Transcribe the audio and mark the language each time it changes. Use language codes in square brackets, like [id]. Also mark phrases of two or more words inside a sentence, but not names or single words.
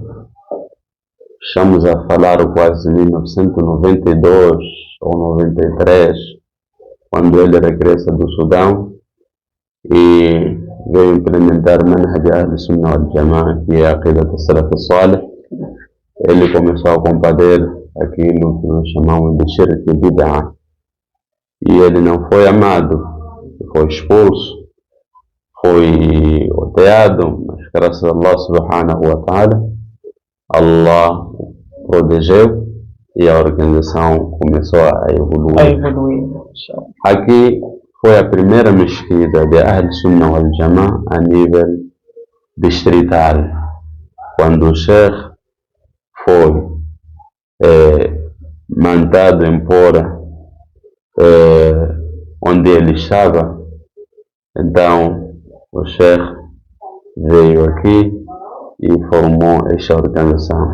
[pt] Estamos a falar quase 1992 ou 93, quando ele regressa do Sudão e veio implementar [ar] منهج أهل السنة والجماعة, [pt] que é a [ar] عقيدة السلف الصالح. [pt] Ele começou a combater aquilo que nós chamamos de Shirk e Bid'ah, e ele não foi amado, foi expulso, foi odeado, mas graças a [ar] الله سبحانه وتعالى, [pt] Allah protegeu e a organização começou a evoluir. Aqui foi a primeira mesquita de [ar] أهل السنة والجماعة [pt] a nível distrital. Quando o Sheikh foi mandado embora onde ele estava, então o Sheikh veio aqui e formou esta organização.